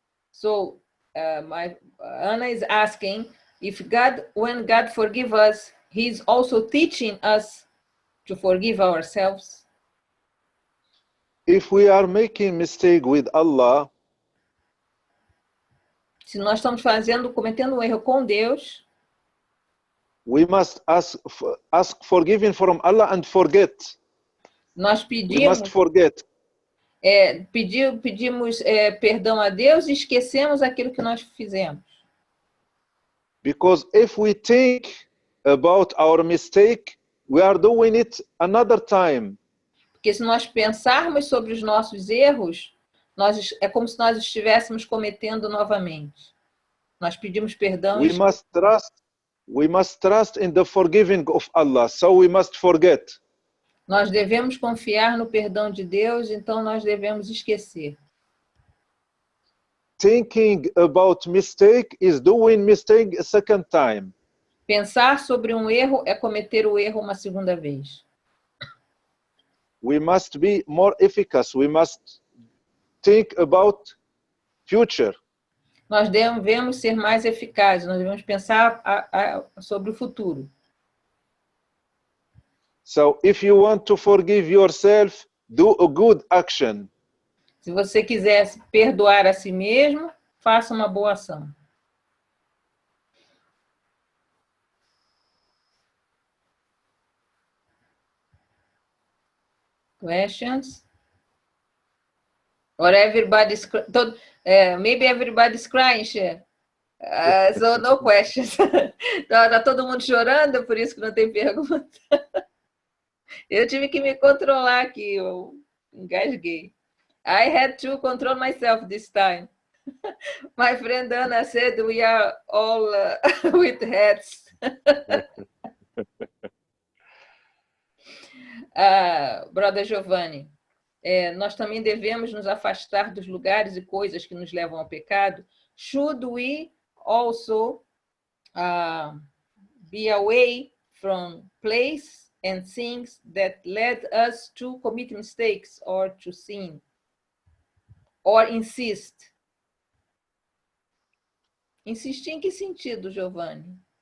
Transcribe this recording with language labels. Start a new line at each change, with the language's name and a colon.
English: So my Anna is asking if God, when God forgives us, He's also teaching us to forgive ourselves. If we are making mistake with Allah,
Portuguese: se nós estamos cometendo um erro com Deus,
English: we must ask forgiving from Allah and forget.
Portuguese: Nós
English: we must forget.
Portuguese: Pedimos perdão a Deus e esquecemos aquilo que nós fizemos.
English: Because if we think about our mistake, we are doing it another time.
Portuguese: Porque se nós pensarmos sobre os nossos erros, é como se nós estivéssemos cometendo novamente. Nós pedimos perdão.
English: We must trust in the forgiving of Allah, so we must forget.
Portuguese: Nós devemos confiar no perdão de Deus, então nós devemos esquecer.
English: Thinking about mistake is doing mistake a second time.
Portuguese: Pensar sobre um erro é cometer o erro uma segunda vez.
English: we must be more efficacious. We must think about future.
Portuguese: Nós devemos ser mais eficazes, nós devemos pensar sobre o futuro.
English: So if you want to forgive yourself, do a good action.
Portuguese: Se você quiser perdoar a si mesmo, faça uma boa ação.
English: Questions? Or everybody's maybe everybody's crying, Sheikh. So no questions.
Portuguese: Tá todo mundo chorando, por isso que não tem pergunta. Eu tive que me controlar aqui, eu engasguei.
English: I had to control myself this time. My friend Anna said we are all with heads.
Portuguese: Brother Giovanni, nós também devemos nos afastar dos lugares e coisas que nos levam ao pecado.
English: Should we also be away from place and things that led us to commit mistakes or to sin? Or insist?
Portuguese: Insistir em que sentido, Giovanni?